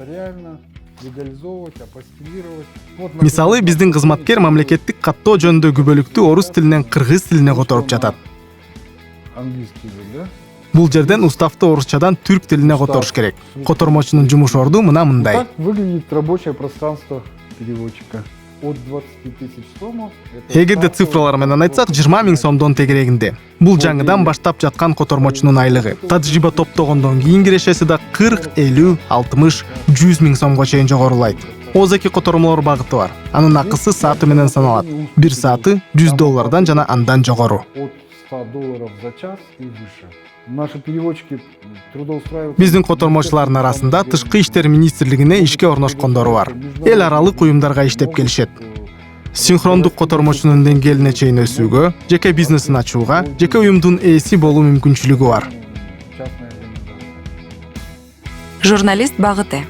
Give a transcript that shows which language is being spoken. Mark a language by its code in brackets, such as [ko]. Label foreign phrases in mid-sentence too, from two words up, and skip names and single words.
[ky] Мисалы, биздин кызматкер мамлекеттик каттоо жөнүндө күбөлүктү орус тилинен кыргыз тилине которуп жатат. Бул жерден уставты орусчадан түрк тилине которуш керек. Котормочунун жумуш орду мындай. [ru] Так выглядит рабочее пространство переводчика. От 20 тысяч сомов. [ky] Эгерде цифралар менен айтсак, 20 000 сомдон тегерегинде. Бул жаңыдан баштап жаткан котормочунун айлыгы. Тажрыйба топтогондон кийин кирешеси да 40, 50, 60, 100 000 сомго чейин жогорулайт. Озеки котормолор багыты бар. Анын акысы сааты менен саналат. Бир сааты $100 жана андан жогору. [ru] От $100 за час и выше. Наши переводчики трудоустраиваются. [ky] Биздин котормочулардын арасында Тышкы иштер министрлигине ишке орношкондору бар. Эл аралык уюмдарга иштеп келишет. Синхрондук котормочунун деңгээлине чейин өсүүгө, жеке бизнесин ачууга, жеке уюмдун ээси болуу мүмкүнчүлүгү бар. Журналист багыты.